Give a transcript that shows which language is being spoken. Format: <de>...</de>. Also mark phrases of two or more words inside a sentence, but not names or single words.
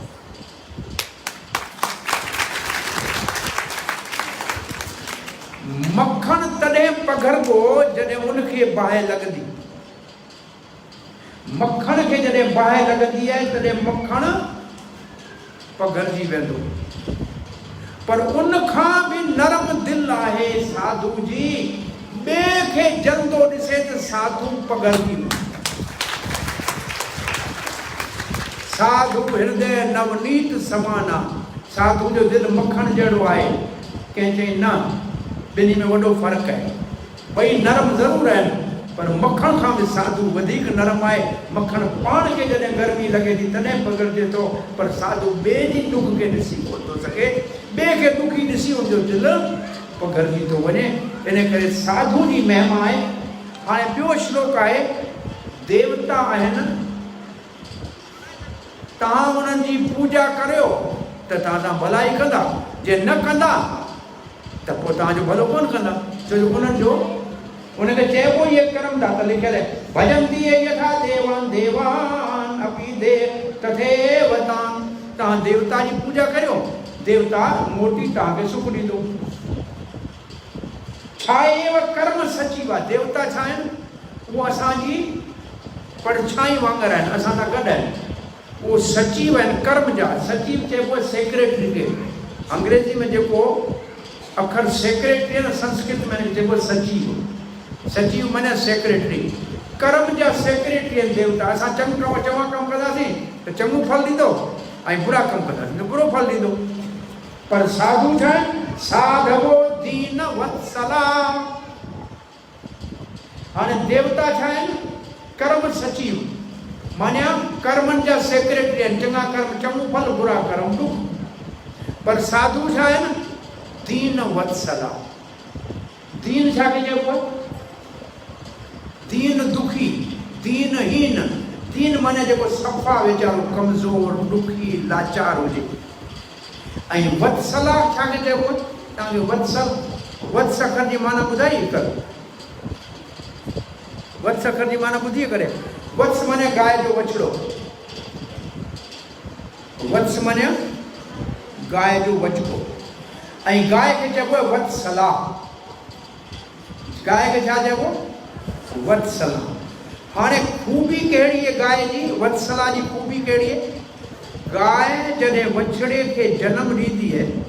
<sd>मक्खण तॾहिं पघरबो जॾहिं उनखे बाहि लॻंदी। मक्खण खे जॾहिं बाहि लॻंदी आहे तॾहिं मक्खण पघरजी वेंदो। पर उन खां बि नरम दिल आहे साधु जी, ॿिए खे जलंदो ॾिसे त साधु पघरजी वेंदो।</sd> <awa>साधु हृदय नवनीत समाना,</awa> <sd>साधु जो दिल मक्खण जहिड़ो आहे। कंहिं चई न, ॿिन्ही में वॾो फ़र्क़ु आहे। ॿई नरम ज़रूरु आहिनि, पर मक्खण खां बि साधु वधीक नरम आहे। मक्खण पाण खे जॾहिं गर्मी लॻे थी तॾहिं पघरजे थो, पर साधु ॿिए जी दुख खे ॾिसी कोन थो सघे। ॿिए खे दुखी ॾिसी हुनजो दिल पघरजी थो वञे। इन करे साधु जी महिमा आहे। हाणे ॿियो श्लोक आहे, देवता आहिनि, तव्हां उन्हनि जी पूजा करियो त तव्हां सां भलाई कंदा, जे न कंदा त पोइ तव्हांजो भलो कोन कंदा। छो जो उन्हनि जो उनखे चइबो इहे कर्म था त लिखियल आहे,</sd> <sa>भजंती यथा देवान देवान अपि दे तथैव तां।</sa> <sd>तव्हां देवता जी पूजा करियो, देवता मोटी तव्हांखे सुख ॾींदो। छा एव कर्म सचिव आहे, देवता छा आहिनि, उहो असांजी परछाई वांगुरु आहिनि, असां सां गॾु आहिनि। उहो सचिव आहिनि कर्म जा। सचिव चइबो आहे सेक्रेटरी खे, अंग्रेजी में जेको अखर सेक्रेटरी आहे न, संस्कृत में चइबो सचिव। सचिव माने सेक्रेटरी, कर्म जा सेक्रेटरी आहिनि देवता। असां चङा कमु कंदासीं त चङो फल ॾींदो, ऐं बुरा कमु कंदासीं त बुरो फल ॾींदो। पर साधु छा आहिनि,</sd> <sa>साधवो दीन वत्सला।</sa> <sd>हाणे देवता छा आहिनि, कर्म सचिव, मानिया कर्मनि जा सेक्रेटरी आहिनि। चङा कर्म चङो फल, बुरा कर्म दुख। पर साधु छा आहिनि,</sd> <sa>दीन वत्सला।</sa> <sd>दीन छा खे चइबो आहे, दीन दुखी, दीनहीन। दीन माने जेको सफ़ा वीचारो कमज़ोर दुखी लाचार हुजे। ऐं वत्सला छा खे चइबो आहे, तव्हांखे वत्सल, वत्स अखर जी माना ॿुधाई कर, वत्स अखर जी माना ॿुधी करे। वत्स माने गाय जो बछड़ो, वत्स माने गाय जो बछड़ो, ऐं गाय खे चइबो आहे वत्सला। गाय खे छा चइबो, वत्सला। हाणे खूबी कहिड़ी आहे गाय जी, वत्सला जी खूबी कहिड़ी आहे, गाय जॾहिं बछड़े खे जनम ॾींदी आहे</sd>